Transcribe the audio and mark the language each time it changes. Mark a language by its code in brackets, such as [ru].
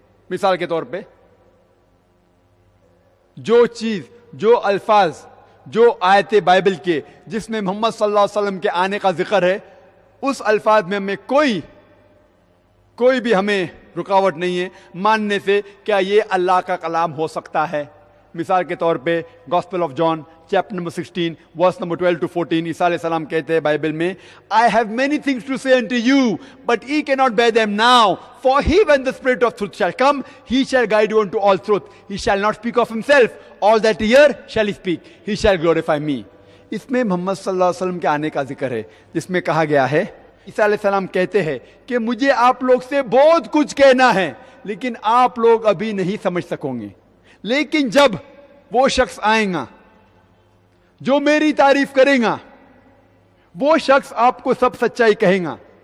[hi] मिसाल के तौर पे जो चीज, जो अल्फाज, जो आयते बाइबल के जिसमें मोहम्मद सल्लल्लाहु अलैहि वसल्लम के आने का जिक्र है, उस अल्फाज में हमें कोई भी हमें रुकावट नहीं है मानने से क्या ये अल्लाह का कलाम हो सकता है। मिसाल के तौर पे gospel of John chapter number 16 verse number 12 to 14, ईसा अलैहिस्सलाम कहते हैं बाइबल में, [en] I have many things to say unto you, but ye cannot bear them now. For he, when the Spirit of truth shall come, he shall guide you unto all truth. He shall not speak of himself. All that he hear shall he speak. He shall glorify me. [hi] इसमें मोहम्मद सल्लल्लाहु अलैहि वसल्लम के आने का जिक्र है, जिसमें कहा गया है, ईसा अलैहिस्सलाम कहते हैं कि मुझे आप लोग से बहुत कुछ कहना है, लेकिन आप लोग अभी नहीं समझ सकोगे। लेकिन जब वो शख्स आएगा जो मेरी तारीफ करेगा, वो शख्स आपको सब सच्चाई कहेगा।